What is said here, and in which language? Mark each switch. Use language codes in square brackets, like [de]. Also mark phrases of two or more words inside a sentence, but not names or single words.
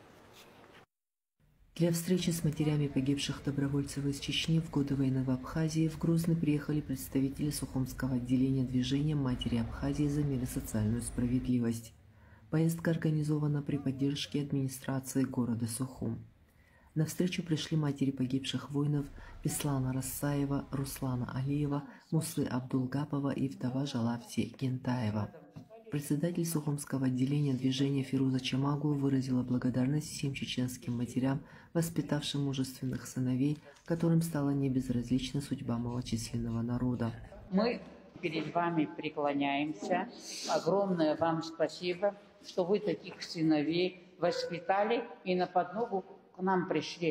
[ru] Для встречи с матерями погибших добровольцев из Чечни в годы войны в Абхазии в Грозный приехали представители Сухумского отделения движения «Матери Абхазии за мир и социальную справедливость». Поездка организована при поддержке администрации города Сухум. На встречу пришли матери погибших воинов Беслана Рассаева, Руслана Алиева, Муслы Абдулгапова и вдова Жалавти Кентаева. Председатель Сухумского отделения движения Фируза Чамагу выразила благодарность всем чеченским матерям, воспитавшим мужественных сыновей, которым стала небезразлична судьба малочисленного народа. Мы перед вами преклоняемся. Огромное вам спасибо, что вы таких сыновей воспитали и на подмогу к нам пришли.